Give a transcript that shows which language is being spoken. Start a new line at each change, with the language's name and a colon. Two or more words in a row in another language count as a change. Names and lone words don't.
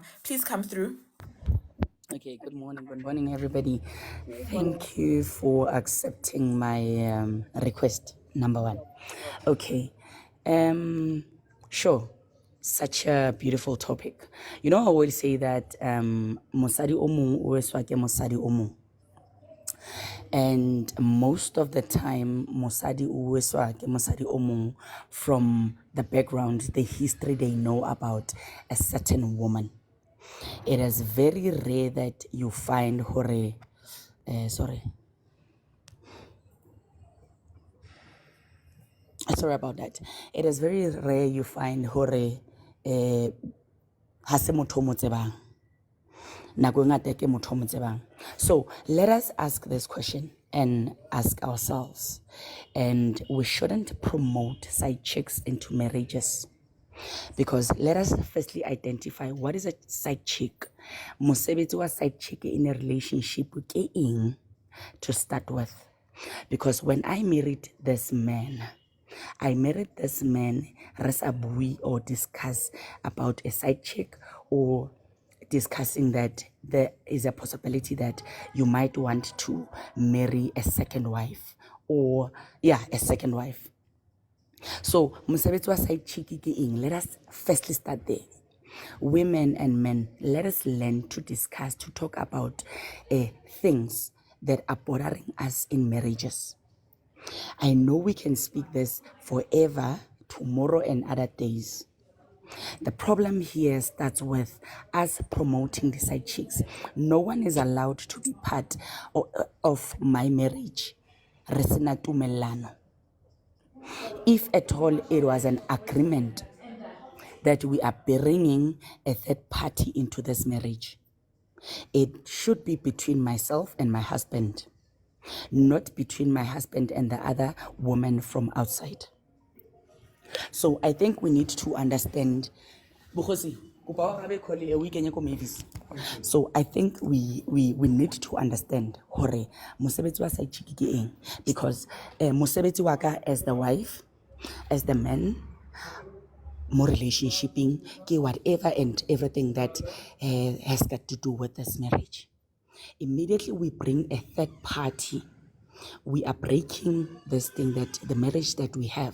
English: Please come through. Okay, good morning, everybody. Thank you for accepting my request, number one. Okay, sure, such a beautiful topic. You know, I always say that
Southern Sotho: mosadi o mong o eswa ke mosadi o mong.
English: And most of the time,
Southern Sotho: mosadi o eswa ke mosadi o mong
English: from the background, the history they know about a certain woman. It is very rare that you find hore, sorry about that. It is very rare you find
Southern Sotho: hore ha se motho o mo tsebang. Nako e ngata ke motho o mo tsebang.
English: So let us ask this question and ask ourselves, and we shouldn't promote side chicks into marriages. Because let us firstly identify what is a side chick.
Southern Sotho: Mosebetsi wa
English: side chick in a relationship
Southern Sotho: ke eng
English: to start with. Because when I married this man
Southern Sotho: re sa bui
English: or discuss about a side chick or discussing that there is a possibility that you might want to marry a second wife or a second wife. So,
Southern Sotho: mosebetsi wa
English: side chick
Southern Sotho: ke eng?
English: Let us firstly start there. Women and men, let us learn to discuss, to talk about things that are bothering us in marriages. I know we can speak this forever, tomorrow and other days. The problem here starts with us promoting the side chicks. No one is allowed to be part of my marriage.
Southern Sotho: Re sena tumellano.
English: If at all it was an agreement that we are bringing a third party into this marriage, it should be between myself and my husband, not between my husband and the other woman from outside. So I think we need to understand. So I think we need to understand
Southern Sotho: hore mosebetsi wa
English: side chick
Southern Sotho: ke eng,
English: because
Southern Sotho: mosebetsi wa ka
English: as the wife, as the man, more relationshiping ke whatever and everything that has got to do with this marriage. Immediately we bring a third party, we are breaking this thing, that the marriage that we have.